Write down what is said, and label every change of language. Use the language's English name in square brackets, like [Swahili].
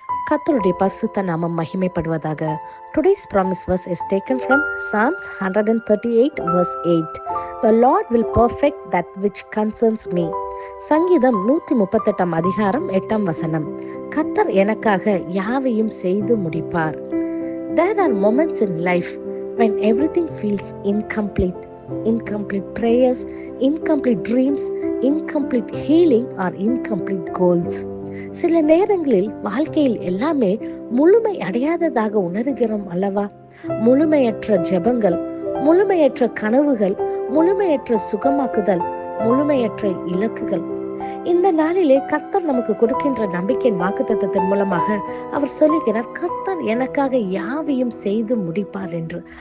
[Tamil] கர்த்தருடைய பரிசுத்த நாமம் மகிமைப்படுவதாக. [English] Today's promise verse is taken from Psalms 138 verse 8. The Lord will perfect that which concerns me. [Tamil] சங்கீதம் 138 அதிகாரம் 8 வசனம். கர்த்தர் எனக்காக யாவையும் செய்து முடிப்பார். [English] There are moments in life when everything feels incomplete. Incomplete prayers, incomplete dreams, incomplete healing or incomplete goals. [Tamil] சில நேரங்களில் வாழ்க்கையில் எல்லாமே முழுமை அடையாததாக உணர்கிறோம் அல்லவா? முழுமையற்ற ஜெபங்கள், முழுமையற்ற கனவுகள், முழுமையற்ற சுகமாக்குதல், முழுமையற்ற இலக்குகள். இந்த நாளிலே கர்த்தர் நமக்கு கொடுக்கின்ற நம்பிக்கையின் வாக்குத்தத்தத்தின் மூலமாக அவர் சொல்லுகிறார், கர்த்தர் எனக்காக யாவையும் செய்து முடிப்பார் என்று.